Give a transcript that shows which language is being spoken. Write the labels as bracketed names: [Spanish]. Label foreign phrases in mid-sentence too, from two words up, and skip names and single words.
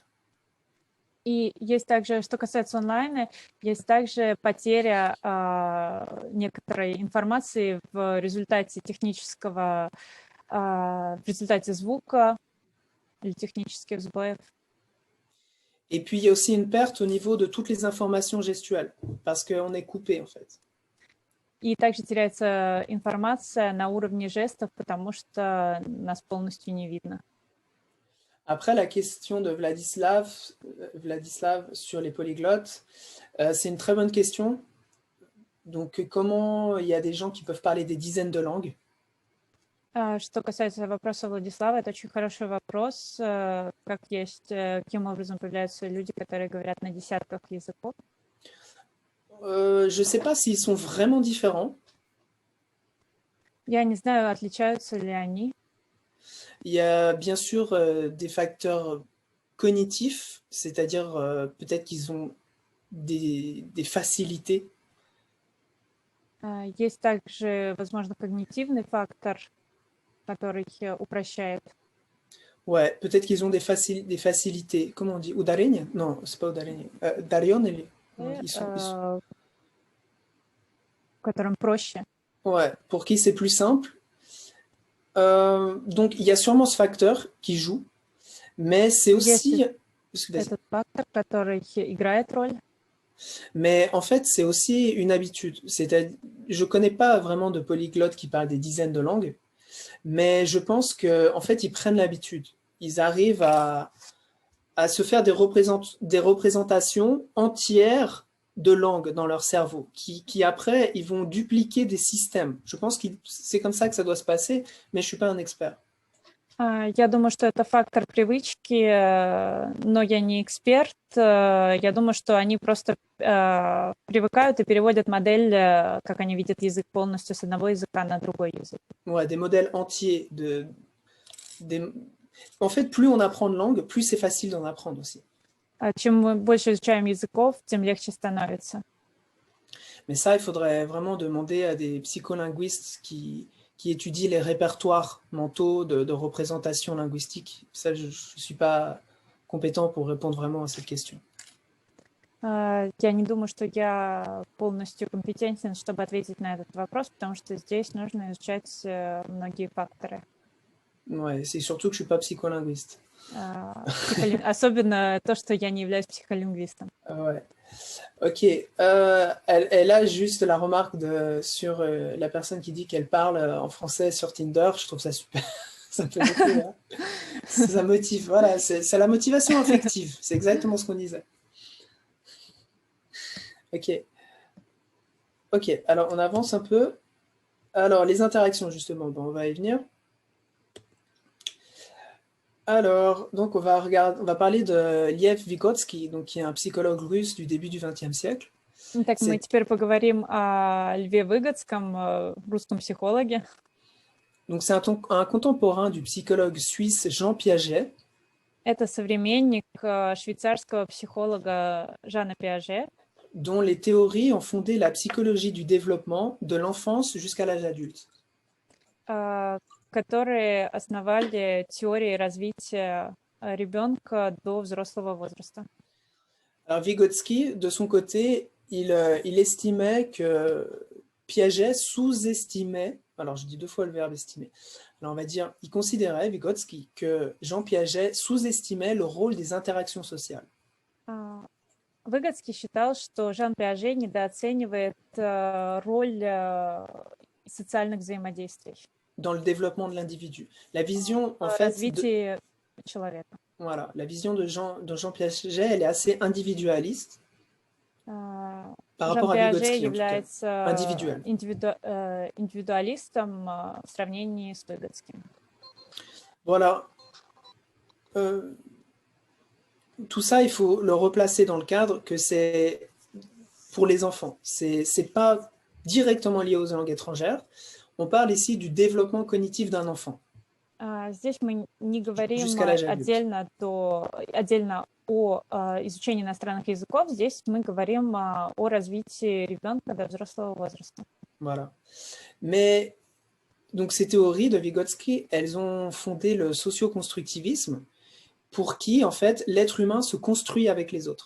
[Russian] И есть также, что касается онлайна, есть также потеря некоторой информации в результате в результате звука или технических сбоев. [French] Et puis, il y a aussi une perte au niveau de toutes les informations gestuelles, parce qu'on est coupé, en fait. [Russian] И также теряется информация на уровне жестов, потому что нас полностью не видно. [French] Après, la question de Vladislav sur les polyglottes, c'est une très bonne question. Donc, comment il y a des gens qui peuvent parler des dizaines de langues? [Russian] Что касается вопроса Владислава, это очень хороший вопрос. Каким образом появляются люди, которые говорят на десятках языков? [French] Je ne sais pas s'ils sont vraiment différents. [Russian] Я не знаю, отличаются ли они. [French] Il y a bien sûr des facteurs cognitifs, c'est-à-dire peut-être qu'ils ont des facilités. [Russian] Есть также, возможно, когнитивный фактор, который упрощает. [French] Ouais, peut-être qu'ils ont des facilités. Comment on dit? Ударение? Non, c'est pas ударение. [Russian] Дарион или? Которым проще. [French] Ouais, pour qui c'est plus simple. Donc, il y a sûrement ce facteur qui joue, mais c'est aussi... Vas-y. [Russian] Этот фактор, который играет роль. [French] Mais en fait, c'est aussi une habitude. Je connais pas vraiment de polyglottes qui parlent des dizaines de langues, mais je pense que en fait, ils prennent l'habitude. Ils arrivent à se faire des représentations entières de langues dans leur cerveau, qui après, ils vont dupliquer des systèmes. Je pense que c'est comme ça que ça doit se passer, mais je suis pas un expert. [Russian] Я думаю, что это фактор привычки, но я не эксперт. Я думаю, что они просто привыкают и переводят модель, как они видят язык, полностью с одного языка на другой язык. [French] Ouais, des modèles entiers En fait, plus on apprend de langues, plus c'est facile d'en apprendre aussi. [Russian] Чем мы больше изучаем языков, тем легче становится. [French] Mais ça, il faudrait vraiment demander à des psycholinguistes qui étudient les répertoires mentaux de représentation linguistique. Ça, je ne suis pas compétent pour répondre vraiment à cette question. [Russian] Я не думаю, что я полностью компетентен, чтобы ответить на этот вопрос, потому что здесь нужно изучать многие факторы. [French] Ouais, c'est surtout que je ne suis pas psycholinguiste. [Russian] Особенно то, что я не являюсь психолингвистом. [French] Ouais. Ok. Elle a juste la remarque sur la personne qui dit qu'elle parle en français sur Tinder. Je trouve ça super. Ça me fait beaucoup rire. Ça motive. Voilà, c'est la motivation affective. C'est exactement ce qu'on disait. Ok. Ok, alors on avance un peu. Alors, les interactions, justement, bon, on va y venir. Alors, donc on va parler de Lev Vygotsky, donc, qui est un psychologue russe du début du XXe siècle. [Russian] Так, мы теперь поговорим о Льве Выгодском, русском психологе. [French] Donc, c'est un contemporain du psychologue suisse Jean Piaget. [Russian] Это современник швейцарского психолога Жана Пиаже, [French] dont les théories ont fondé la psychologie du développement de l'enfance jusqu'à l'âge adulte. [Russian] которые основали теории развития ребенка до взрослого возраста. [French] Alors Vygotsky, de son côté, il estimait que Piaget sous-estimait, alors je dis deux fois le verbe estimer, alors on va dire, il considérait, Vygotsky, que Jean Piaget sous-estimait le rôle des interactions sociales. Выгодский считал, что Жан Пиаже недооценивает роль социальных взаимодействий. Dans le développement de l'individu. La vision, en fait, voilà, la vision de Jean Piaget, elle est assez individualiste par rapport à Vygotsky, en tout cas. Individuel. [Russian] Индивидуалистом в сравнении с Выгодским. [French] Voilà. Tout ça, il faut le replacer dans le cadre que c'est pour les enfants. C'est pas directement lié aux langues étrangères. On parle ici du développement cognitif d'un enfant. [Russian] Здесь мы не говорим отдельно о изучении иностранных языков. Здесь мы говорим о развитии ребенка до взрослого возраста. [French] Voilà. Mais donc ces théories de Vygotsky, elles ont fondé le socioconstructivisme, pour qui, en fait, l'être humain se construit avec les autres.